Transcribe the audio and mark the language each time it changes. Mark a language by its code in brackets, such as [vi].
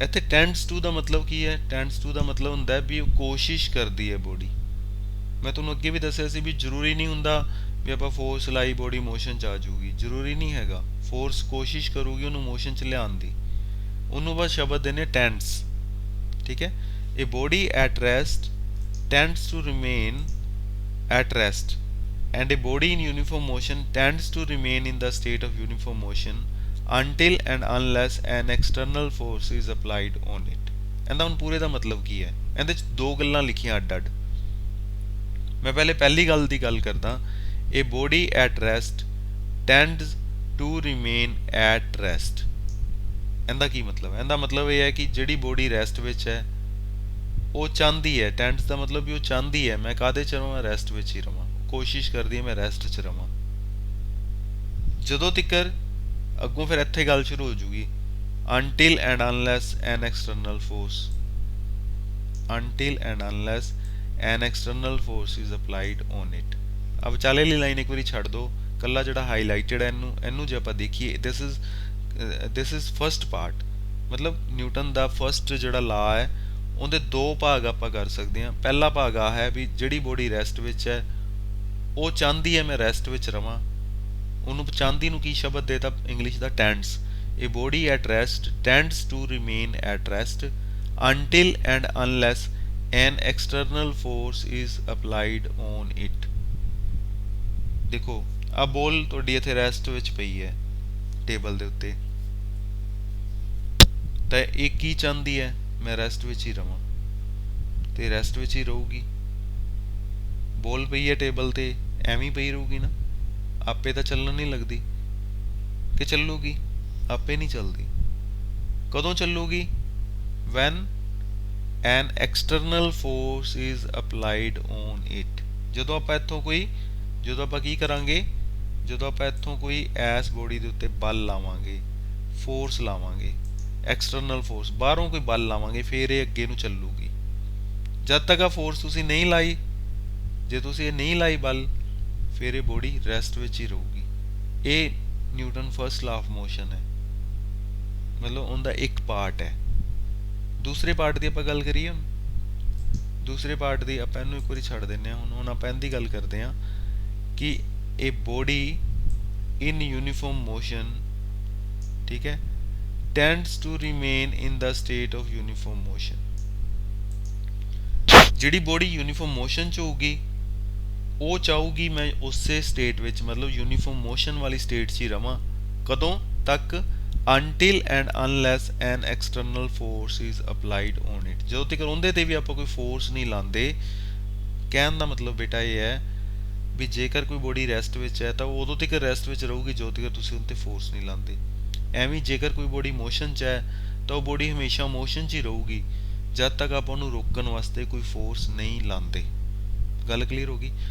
[pa] ਇੱਥੇ ਟੈਂਡਸ ਟੂ ਦਾ ਮਤਲਬ ਕੀ ਹੈ? ਟੈਂਡਸ ਟੂ ਦਾ ਮਤਲਬ ਹੁੰਦਾ ਹੈ ਵੀ ਉਹ ਕੋਸ਼ਿਸ਼ ਕਰਦੀ ਹੈ ਬੋਡੀ। ਮੈਂ ਤੁਹਾਨੂੰ ਅੱਗੇ ਵੀ ਦੱਸਿਆ ਸੀ ਵੀ ਜ਼ਰੂਰੀ ਨਹੀਂ ਹੁੰਦਾ ਵੀ ਆਪਾਂ ਫੋਰਸ ਲਾਈ ਬੋਡੀ ਮੋਸ਼ਨ 'ਚ ਆ ਜਾਊਗੀ, ਜ਼ਰੂਰੀ ਨਹੀਂ ਹੈਗਾ। ਫੋਰਸ ਕੋਸ਼ਿਸ਼ ਕਰੂਗੀ ਉਹਨੂੰ ਮੋਸ਼ਨ 'ਚ ਲਿਆਉਣ ਦੀ, ਉਹਨੂੰ ਬਸ ਸ਼ਬਦ ਦੇਣੇ ਟੈਂਡਸ। [en] ਠੀਕ ਹੈ, ਇਹ body at rest tends to remain at rest and a body in uniform motion tends to remain in the state of uniform motion until and unless an external force is applied on it। [pa] ਇਹਦਾ ਹੁਣ ਪੂਰੇ ਦਾ ਮਤਲਬ ਕੀ ਹੈ? ਇਹਦੇ 'ਚ 2 ਗੱਲਾਂ ਲਿਖੀਆਂ ਅੱਡ ਅੱਡ। ਮੈਂ ਪਹਿਲੇ ਪਹਿਲੀ ਗੱਲ ਦੀ ਗੱਲ ਕਰਦਾ। [en] a body at rest tends to remain at rest। [pa] ਇਹਦਾ ਕੀ ਮਤਲਬ ਹੈ? ਇਹਦਾ ਮਤਲਬ ਇਹ ਹੈ ਕਿ ਜਿਹੜੀ ਬੋਡੀ ਰੈਸਟ ਵਿੱਚ ਹੈ ਉਹ ਚਾਹੁੰਦੀ ਹੈ, ਟੈਂਡਸ ਦਾ ਮਤਲਬ ਵੀ ਉਹ ਚਾਹੁੰਦੀ ਹੈ ਮੈਂ ਕਾਹਦੇ 'ਚ ਰਵਾਂ? ਰੈਸਟ ਵਿੱਚ ਹੀ ਰਵਾਂ। ਕੋਸ਼ਿਸ਼ ਕਰਦੀ ਹੈ ਮੈਂ ਰੈਸਟ 'ਚ ਰਵਾਂ। ਜਦੋਂ ਤਿੱਕਰ ਅੱਗੋਂ ਫਿਰ ਇੱਥੇ ਗੱਲ ਸ਼ੁਰੂ ਹੋ ਜੂਗੀ [en] until and unless an external force, until and unless an external force is applied on it। [pa] अब ਵਿਚਾਲੇ ਵਾਲੀ ਲਾਈਨ ਇੱਕ ਵਾਰੀ ਛੱਡ ਦਿਓ, ਕੱਲਾ ਜਿਹੜਾ ਹਾਈਲਾਈਟਡ ਹੈ ਇਹਨੂੰ ਜੇ ਆਪਾਂ ਦੇਖੀਏ [en] this is first part। [pa] ਮਤਲਬ ਨਿਊਟਨ ਦਾ ਫਸਟ ਜਿਹੜਾ ਲਾ ਹੈ ਉਹਦੇ 2 ਭਾਗ ਆਪਾਂ ਕਰ ਸਕਦੇ ਹਾਂ। ਪਹਿਲਾ ਭਾਗ ਆ ਹੈ ਵੀ ਜਿਹੜੀ ਬੋਡੀ ਰੈਸਟ ਵਿੱਚ ਹੈ ਉਹ ਚਾਹੁੰਦੀ ਹੈ ਮੈਂ ਰੈਸਟ ਵਿੱਚ ਰਵਾਂ। ਉਹਨੂੰ ਚਾਹੁੰਦੀ ਨੂੰ ਕੀ ਸ਼ਬਦ ਦੇਤਾ ਇੰਗਲਿਸ਼ ਦਾ? ਟੈਂਡਸ। [en] ਇਹ body at rest tends to remain at rest until and unless an external force is applied on it। [pa] ਦੇਖੋ ਆ ਬੋਲ ਤੁਹਾਡੀ ਇੱਥੇ ਰੈਸਟ ਵਿੱਚ ਪਈ ਹੈ ਟੇਬਲ ਦੇ ਉੱਤੇ, ਤਾਂ ਇਹ ਕੀ ਚਾਹੁੰਦੀ ਹੈ? ਮੈਂ ਰੈਸਟ ਵਿੱਚ ਹੀ ਰਵਾਂ, ਤੇ ਰੈਸਟ ਵਿੱਚ ਹੀ ਰਹੂਗੀ। ਬੋਲ ਪਈ ਹੈ ਟੇਬਲ ਤੇ, ਐਵੇਂ ਹੀ ਪਈ ਰਹੂਗੀ ਨਾ, ਆਪੇ ਤਾਂ ਚੱਲਣ ਨਹੀਂ ਲੱਗਦੀ। ਕਿ ਚੱਲੂਗੀ? ਆਪੇ ਨਹੀਂ ਚੱਲਦੀ। ਕਦੋਂ ਚੱਲੂਗੀ? [en] when an external force is applied on it। [pa] ਜਦੋਂ ਆਪਾਂ ਕੀ ਕਰਾਂਗੇ? ਜਦੋਂ ਆਪਾਂ ਇੱਥੋਂ ਕੋਈ ਐਸ ਬੋਡੀ ਦੇ ਉੱਤੇ ਬਲ ਲਾਵਾਂਗੇ, ਫੋਰਸ ਲਾਵਾਂਗੇ, ਐਕਸਟਰਨਲ ਫੋਰਸ ਬਾਹਰੋਂ ਕੋਈ ਬਲ ਲਾਵਾਂਗੇ, ਫਿਰ ਇਹ ਅੱਗੇ ਨੂੰ ਚੱਲੂਗੀ। ਜਦ ਤੱਕ ਆ ਫੋਰਸ ਤੁਸੀਂ ਨਹੀਂ ਲਾਈ, ਜੇ ਤੁਸੀਂ ਇਹ ਨਹੀਂ ਲਾਈ ਬਲ, ਫਿਰ ਇਹ ਬੋਡੀ ਰੈਸਟ ਵਿੱਚ ਹੀ ਰਹੂਗੀ। ਇਹ Newton first law of motion ਹੈ, ਮਤਲਬ ਉਹਦਾ ਇੱਕ ਪਾਰਟ ਹੈ। ਦੂਸਰੇ ਪਾਰਟ ਦੀ ਆਪਾਂ ਗੱਲ ਕਰੀਏ, ਦੂਸਰੇ ਪਾਰਟ ਦੀ ਆਪਾਂ ਇਹਨੂੰ ਇੱਕ ਵਾਰੀ ਛੱਡ ਦਿੰਦੇ ਹਾਂ। ਹੁਣ ਆਪਾਂ ਇਹਦੀ ਗੱਲ ਕਰਦੇ ਹਾਂ ਕਿ [en] ਇਹ body in uniform motion, ਠੀਕ ਹੈ, tends to remain in the state of uniform motion। [pa] ਜਿਹੜੀ ਬੋਡੀ ਯੂਨੀਫਾਰਮ ਮੋਸ਼ਨ 'ਚ ਹੋਊਗੀ ਉਹ ਚਾਹੂਗੀ ਮੈਂ ਉਸੇ ਸਟੇਟ ਵਿੱਚ, ਮਤਲਬ ਯੂਨੀਫਾਰਮ ਮੋਸ਼ਨ ਵਾਲੀ ਸਟੇਟ 'ਚ ਹੀ ਰਵਾਂ। ਕਦੋਂ ਤੱਕ? [en] until and unless an external force is applied on it। [pa] ਜਦੋਂ ਤੱਕ ਉਹਦੇ ਤੇ ਵੀ ਆਪਾਂ ਕੋਈ ਫੋਰਸ ਨਹੀਂ ਲਾਉਂਦੇ। ਕਹਿਣ ਦਾ ਮਤਲਬ ਬੇਟਾ ਇਹ ਹੈ ਵੀ ਜੇਕਰ ਕੋਈ ਬੋਡੀ ਰੈਸਟ ਵਿੱਚ ਹੈ ਤਾਂ ਉਹ ਉਦੋਂ ਤੱਕ ਰੈਸਟ ਵਿੱਚ ਰਹੂਗੀ ਜਦੋਂ ਤੱਕ ਤੁਸੀਂ ਉਹਦੇ ਤੇ ਫੋਰਸ ਨਹੀਂ ਲਾਉਂਦੇ। ਐਵੇਂ ਜੇਕਰ ਕੋਈ ਬੋਡੀ ਮੋਸ਼ਨ 'ਚ ਹੈ ਤਾਂ ਉਹ ਬੋਡੀ ਹਮੇਸ਼ਾ ਮੋਸ਼ਨ 'ਚ ਹੀ ਰਹੂਗੀ ਜਦ ਤੱਕ ਆਪਾਂ ਉਹਨੂੰ ਰੋਕਣ ਵਾਸਤੇ ਕੋਈ ਫੋਰਸ ਨਹੀਂ ਲਾਉਂਦੇ। ਗੱਲ ਕਲੀਅਰ ਹੋ ਗਈ?